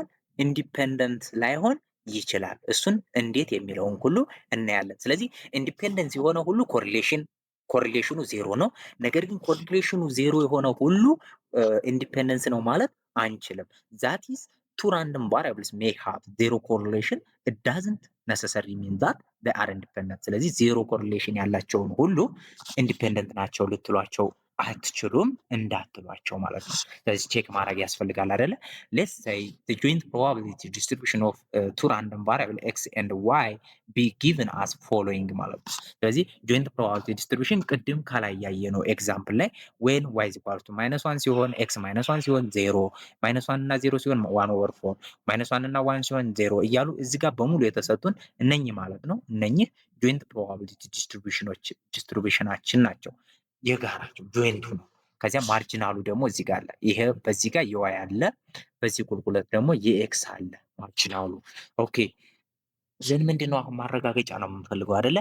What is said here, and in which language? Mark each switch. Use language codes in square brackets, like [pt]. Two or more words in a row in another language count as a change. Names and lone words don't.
[am] ኢንዲፔንደንት ላይሆን ይችላል። እሱን እንዴት የሚለውን ሁሉ እናያለን። ስለዚህ ኢንዲፔንደንት የሆነ ሁሉ [en] correlation zero [am] ነው። ነገር ግን [en] correlation zero [am] የሆነ ሁሉ ኢንዲፔንደንስ ነው ማለት አንችልም። [en] that is two random variables may have zero correlation it doesn't necessarily mean that they are independent። [am] ስለዚህ [en] zero correlation [am] ያላቸውን ሁሉ ኢንዲፔንደንት ናቸው ልትሏቸው አትችሉም እንዳትሏቸው ማለት ነው። ስለዚህ ቼክ ማድረግ ያስፈልጋል አይደለ? [en] let's say the joint probability distribution of two random variable x and y be given as following [am] ማለት ነው። ስለዚህ [en] joint probability [am] distribution ቅድም ከላይ ያየነው ኤግዛምፕል ላይ [en] when y is equal to -1 [am] ሲሆን x -1 ሲሆን 0 -1 እና 0 ሲሆን 1/4 -1 እና 1 ሲሆን 0 እያሉ እዚህ ጋር በሙሉ የተሰጡን እነኚህ ማለት ነው። እነኚህ [en] joint probability distributionአችን [am] ናቸው። የጋራቸው ጆይንቱ ነው። ከዚያ ማርጂናሉ ደግሞ እዚህ ጋር አለ። ይሄ በዚህ ጋር የዋይ አለ፣ በዚህ ቁልቁለት ደግሞ የኤክስ አለ ማርጂናሉ። [en] okay then [am] ምንድን ነው አሁን ማረጋገጫ ነው የምንፈልገው አይደለ?